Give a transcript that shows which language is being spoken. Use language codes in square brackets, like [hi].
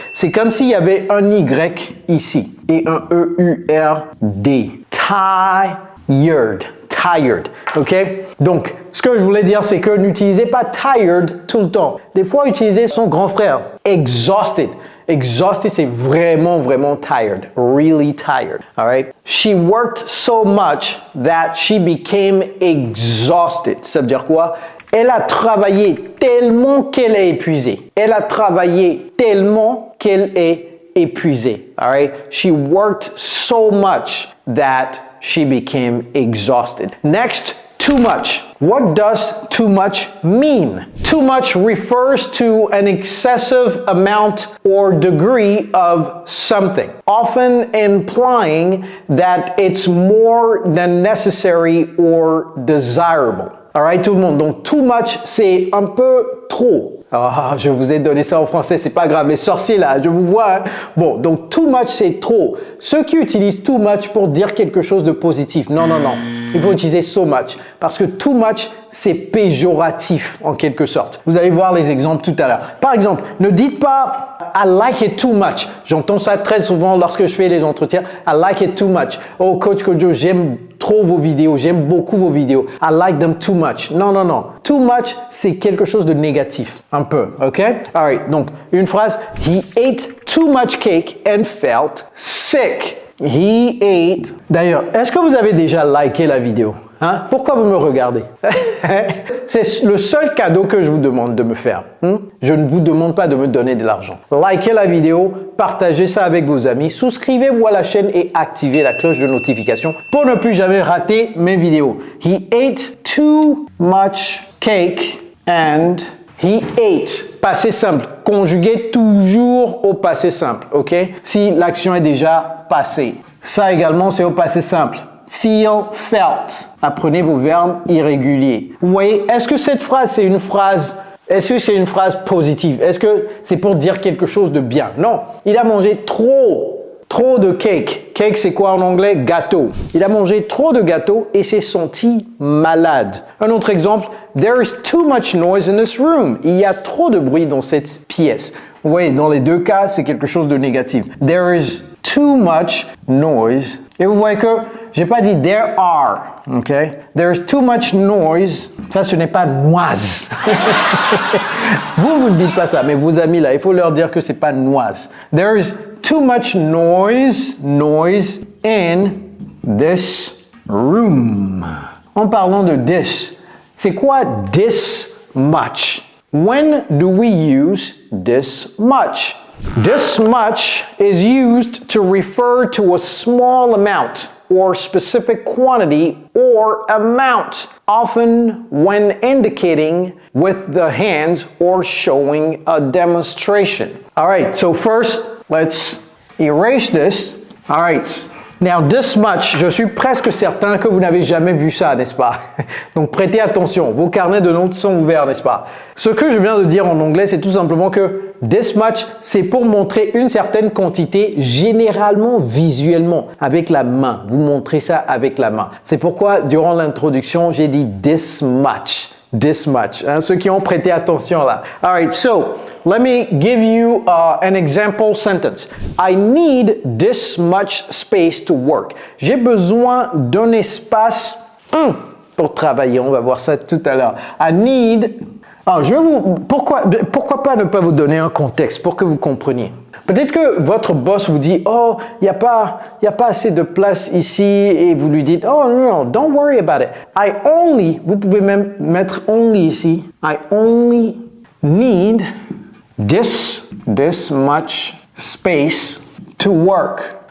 [fr] C'est comme s'il y avait un Y ici et un E-U-R-D. [en] Tired. Tired, ok? [fr] Donc, ce que je voulais dire, c'est que n'utilisez pas tired tout le temps. Des fois, utilisez son grand frère, exhausted. [en] Exhausted, [fr] c'est vraiment [en] tired, really tired, all right? She worked so much that she became exhausted. [fr] Ça veut dire quoi? Elle a travaillé tellement qu'elle est épuisée. Elle a travaillé tellement qu'elle est épuisée, [en] all right? She worked so much that she became exhausted. Next, too much. What does too much mean? Too much refers to an excessive amount or degree of something, often implying that it's more than necessary or desirable. All right, [fr] tout le monde. Donc, too much, c'est un peu trop. Ah, je vous ai donné ça en français, c'est pas grave. Les sorciers là, je vous vois. Hein? Bon, donc too much, c'est trop. Ceux qui utilisent too much pour dire quelque chose de positif. Non. Il faut utiliser so much parce que too much, c'est péjoratif en quelque sorte. Vous allez voir les exemples tout à l'heure. Par exemple, ne dites pas [en] I like it too much. [fr] J'entends ça très souvent lorsque je fais les entretiens. [en] I like it too much. [fr] Oh, Coach Kojo, j'aime trop vos vidéos. J'aime beaucoup vos vidéos. [en] I like them too much. [fr] Non, non, non. Too much, c'est quelque chose de négatif. Un peu, ok? [en] Alright, [fr] donc une phrase. [en] He ate too much cake and felt sick. He ate. [fr] D'ailleurs, est-ce que vous avez déjà liké la vidéo? Hein? Pourquoi vous me regardez? C'est le seul cadeau que je vous demande de me faire. Je ne vous demande pas de me donner de l'argent. Likez la vidéo, partagez ça avec vos amis, souscrivez-vous à la chaîne et activez la cloche de notification pour ne plus jamais rater mes vidéos. [en] He ate too much cake and he ate. [fr] Passé simple. Conjuguez toujours au passé simple, ok? Si l'action est déjà passée. Ça également, c'est au passé simple. Feel, felt. Apprenez vos verbes irréguliers. Vous voyez, est-ce que cette phrase, c'est une phrase positive? Est-ce que c'est pour dire quelque chose de bien? Non. Il a mangé trop de cake. Cake, c'est quoi en anglais? Gâteau. Il a mangé trop de gâteau et s'est senti malade. Un autre exemple, [en] there is too much noise in this room. [fr] Il y a trop de bruit dans cette pièce. Vous voyez, dans les deux cas, c'est quelque chose de négatif. [en] There is too much noise. [fr] Et vous voyez que j'ai pas dit [en] there are, ok? There is too much noise. [fr] Ça, ce n'est pas [en] noise. [fr] Vous ne dites pas ça, mais vos amis là, il faut leur dire que c'est pas noise. [en] There is too much noise in this room. [fr] En parlant de this, c'est quoi this much? [en] When do we use this much? This much is used to refer to a small amount or specific quantity or amount, often when indicating with the hands or showing a demonstration. All right, so first, let's erase this. All right. Now, this much, [fr] je suis presque certain que vous n'avez jamais vu ça, n'est-ce pas? Donc, prêtez attention. Vos carnets de notes sont ouverts, n'est-ce pas? Ce que je viens de dire en anglais, c'est tout simplement que this much, c'est pour montrer une certaine quantité, généralement visuellement, avec la main. Vous montrez ça avec la main. C'est pourquoi, durant l'introduction, j'ai dit this much. This much. Hein, ceux qui ont prêté attention là. [en] All right, so let me give you an example sentence. I need this much space to work. [fr] J'ai besoin d'un espace pour travailler. On va voir ça tout à l'heure. [en] I need. [fr] Alors, pourquoi pas ne pas vous donner un contexte pour que vous compreniez. Peut-être que votre boss vous dit, oh, il n'y a pas assez de place ici et vous lui dites, [en] oh, no, don't worry about it. [fr] Vous pouvez même mettre only ici. [en] I only need this much space to work.